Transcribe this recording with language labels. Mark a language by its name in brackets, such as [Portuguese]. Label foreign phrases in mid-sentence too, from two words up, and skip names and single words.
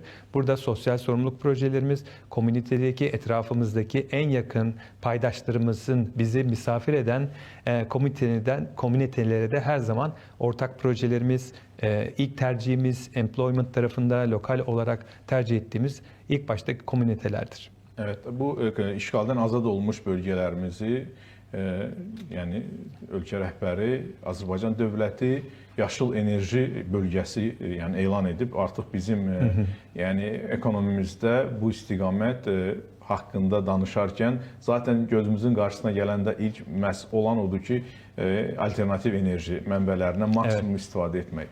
[Turkish] Burada sosyal sorumluluk projelerimiz, komünitedeki etrafımızdaki en yakın paydaşlarımızın bizi misafir eden komünitelere de her zaman ortak projelerimiz, ilk tercihimiz employment tarafında lokal olarak tercih ettiğimiz ilk baştaki komünitelerdir. [Azerbaijani] Evet, bu işğaldan azad olmuş bölgelərimizi yəni ölkə rəhbəri Azərbaycan dövləti yaşıl enerji bölgəsi yəni elan edib. Artıq bizim yəni ekonomimizdə bu istiqamət haqqında danışarkən zaten gözümüzün qarşısına gələndə ilk məhz olan odur ki, alternativ enerji mənbələrindən maksimum istifadə etmək.